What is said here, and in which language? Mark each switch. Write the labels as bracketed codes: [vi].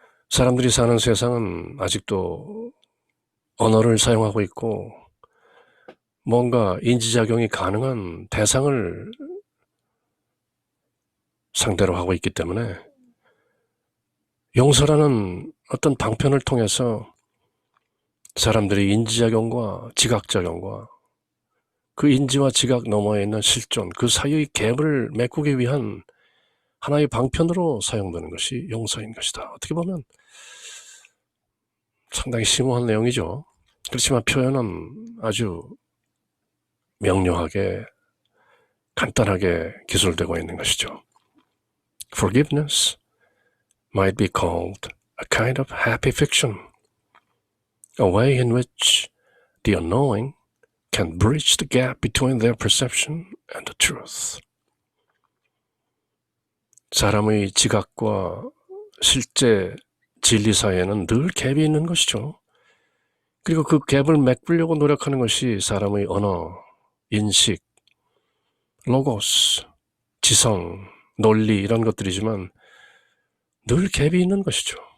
[ko] 사람들이 사는 세상은 아직도 언어를 사용하고 있고 뭔가 인지작용이 가능한 대상을 상대로 하고 있기 때문에 용서라는 어떤 방편을 통해서 사람들이 인지작용과 지각작용과 그 인지와 지각 너머에 있는 실존, 그 사이의 갭을 메꾸기 위한 하나의 방편으로 사용되는 것이 용서인 것이다. 어떻게 보면 상당히 심오한 내용이죠. 그렇지만 표현은 아주 명료하게 간단하게 기술되고 있는 것이죠. [en] Forgiveness might be called a kind of happy fiction, a way in which the unknowing can bridge the gap between their perception and the truth. [ko] 사람의 지각과 실제 진리 사이에는 늘 갭이 있는 것이죠. 그리고 그 갭을 메꾸려고 노력하는 것이 사람의 언어, 인식, 로고스, 지성, 논리 이런 것들이지만 늘 갭이 있는 것이죠.